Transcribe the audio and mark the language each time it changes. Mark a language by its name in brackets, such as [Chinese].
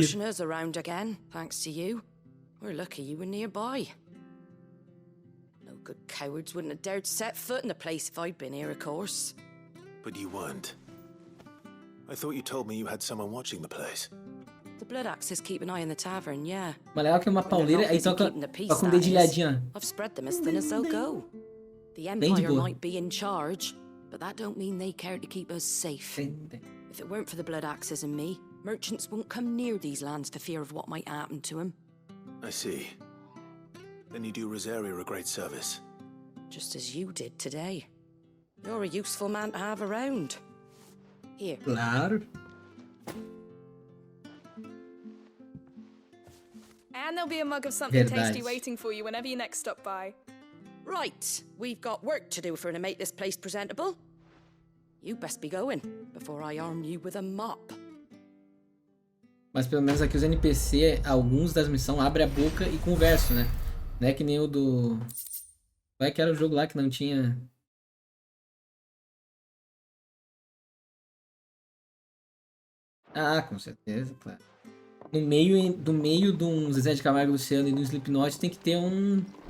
[English] pushing us around again, thanks to you. We're lucky you were nearby. No good cowards wouldn't have dared set foot in the place if I'd been here, of course. But you weren't. I thought you told me you had someone watching the place. The blood axes keep an eye on the tavern, yeah. [Portuguese] Mas legal que é uma pauleira, aí toca um dedilhadinho, ó. [English] I've spread them as thin as they'll go. The Empire might be in charge, but that don't mean they care to keep us safe. If it weren't for the blood axes and me, merchants won't come near these lands for fear of what might happen to them. I see. Then you do Rosaria a great service. Just as you did today. You're a useful man to have around. Here. [Portuguese] Claro. [English] And there'll be a mug of something tasty waiting for you whenever you next stop by. Right, we've got work to do for to make this place presentable. You best be going before I arm you with a mop. [Portuguese] Mas pelo menos aqui os NPC, alguns das missões abrem a boca e conversam, né? Não é que nem o do... Qual é que era o jogo lá que não tinha... Ah, com certeza, claro. No meio de um Zezé de Camargo e Luciano e do Slipknot tem que ter um...